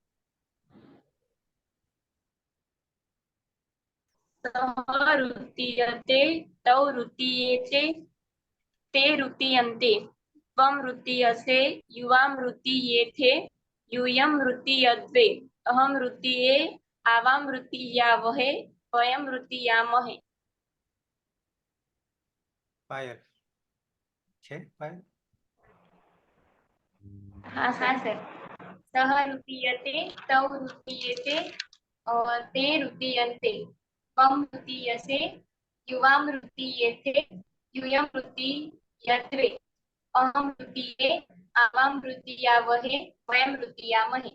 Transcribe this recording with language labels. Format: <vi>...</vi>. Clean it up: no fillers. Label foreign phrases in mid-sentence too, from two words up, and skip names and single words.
<sa>सह ऋतीयते तौ ऋतीयेते ते ऋतीयन्ते त्वं ऋतीयसे युवां ऋतीयेथे यूयं ऋतीयद्वे अहं ऋतीये आवां ऋतीयावहे वयं ऋतीयामहे।</sa> <gu>પાયલ છે પાયલ હા સર</gu> <sa>सह ऋतीयते तौ ऋतीयेते और ते ऋतीयन्ते त्वं ऋतीयसे युवां ऋतीयेथे यूयं ऋतीयद्वे अहं ऋतीये आवां ऋतीयावहे वयं ऋतीयामहे।</sa>